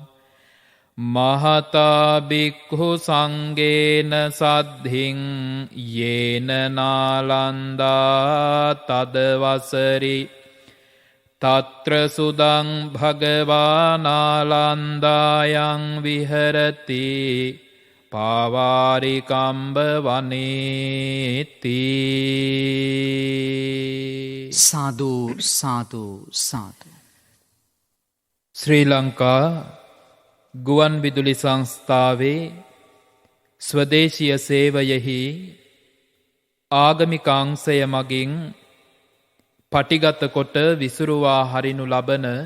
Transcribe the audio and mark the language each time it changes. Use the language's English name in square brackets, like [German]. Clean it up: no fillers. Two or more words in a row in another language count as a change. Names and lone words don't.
[Pali] මහතා බික්ඛු සංඝේන සද්ධින් යේන නාලන්දා තදවසරි තත්‍ර සුදං භගවා නාලන්දායන් විහරති පාවාරිකම්බ වනේති. සාදු සාදු සාදු. [Sinhala] ශ්‍රී ලංකා ගුවන් විදුලි සංස්ථාවේ ස්වදේශීය සේවයෙහි ආගමික අංශය මගින් පටිගත කොට විසුරුවා හරිනු ලබන